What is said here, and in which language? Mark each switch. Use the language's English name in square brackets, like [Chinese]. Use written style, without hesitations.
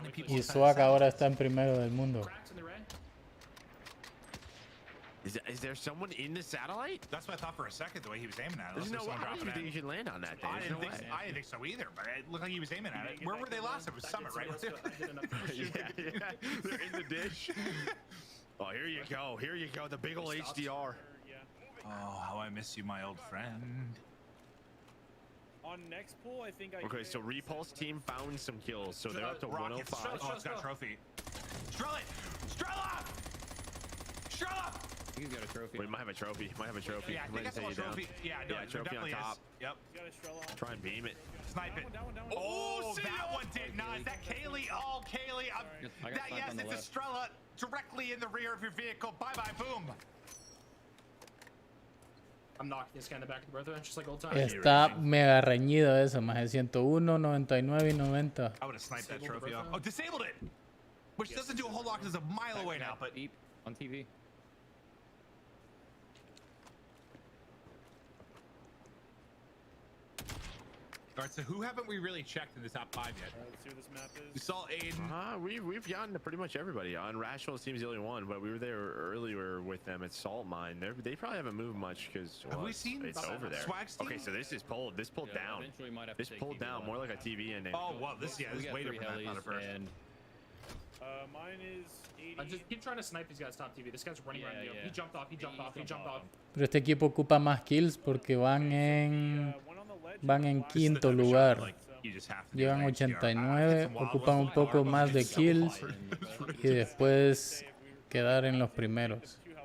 [Spanish] Y Swag ahora está en primero del mundo. [English] Is there someone in the satellite? That's what I thought for a second, the way he was aiming at it. There's no way. I didn't think you should land on that thing. I didn't think so either, but it looked like he was aiming at it. Where were they last? It was Summit, right? Yeah. They're in the dish. Oh, here you go. Here you go. The big old HDR. Oh, how I miss you, my old friend. On next pool, I think Okay, so Repulse team found some kills, so they're up to 105. Oh, it's got a trophy. Strela! Strela! Strela! You got a trophy. We might have a trophy. Yeah, I think that's a trophy. Yeah, trophy on top. Yep. Try and beam it. Snipe it. Oh, that one did not. Is that Kaylee? Oh, Kaylee. Yes, it's a Strela directly in the rear of your vehicle. Bye-bye, boom. I'm knocking this guy in the back of the birthday, just like old time. [Spanish] Está mega reñido eso, más de 101, 99 y 90. [English] I would have sniped that trophy off. Oh, disabled it! Which doesn't do a whole lot because it's a mile away now, but... On TV. All right, so who haven't we really checked in the top 5 yet? Let's see what this map is. We saw Aiden. We've gotten to pretty much everybody. Unrational seems the only one, but we were there earlier with them at Salt Mine. They probably haven't moved much because it's over there. Okay, so this pulled down. This pulled down more like a TV ending. Oh well, this is way different than first. Mine is 80. I just keep trying to snipe these guys top TV. This guy's running around you. He jumped off. [Spanish] Pero este equipo ocupa más kills porque van en quinto lugar. Llevan 89, ocupan un poco más de kills y después quedar en los primeros.